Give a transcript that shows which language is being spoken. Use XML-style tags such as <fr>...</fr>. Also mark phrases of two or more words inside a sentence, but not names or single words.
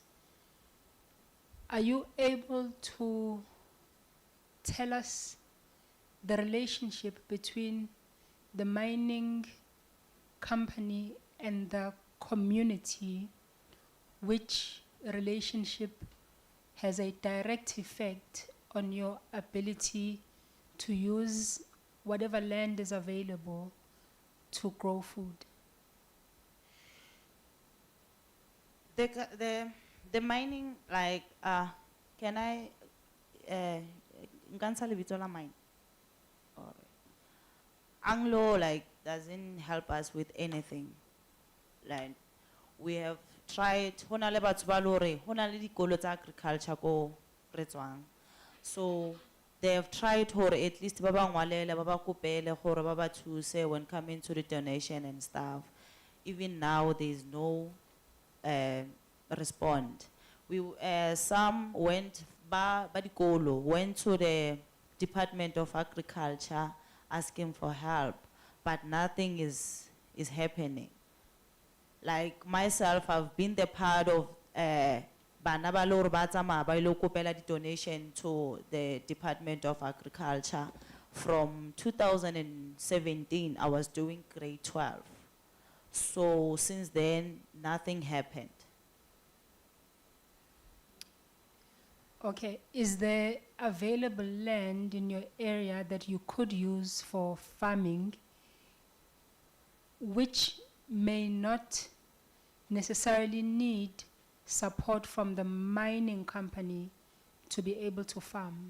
<en>Are you able to tell us the relationship between the mining company and the community, which relationship has a direct effect on your ability to use whatever land is available to grow food? The mining, like, can I,</en> <st>nkantsha lebitso la mine?</st> <en>Anglo, like, doesn't help us with anything. Like, we have tried,</en> <st>hona le batho ba le hore, hona le dikolo tsa agriculture ko re tswang.</st> <en>So they have tried</en> <st>hore</st> <en>at least</en> <st>ba ba ngwalele, ba ba kopele hore ba ba thuse</st> <en>when coming to the donation and stuff. Even now there is no respond. We some went</en> <st>ba dikolo</st> <en>went to the Department of Agriculture asking for help, but nothing is happening. Like myself, I've been the part of</en> <st>bana ba lo re ba tsamaya ba ilo kopela di</st> <en>donation to the Department of Agriculture. From 2017, I was doing grade 12. So since then, nothing happened. Okay, is there available land in your area that you could use for farming, which may not necessarily need support from the mining company to be able to farm?</en>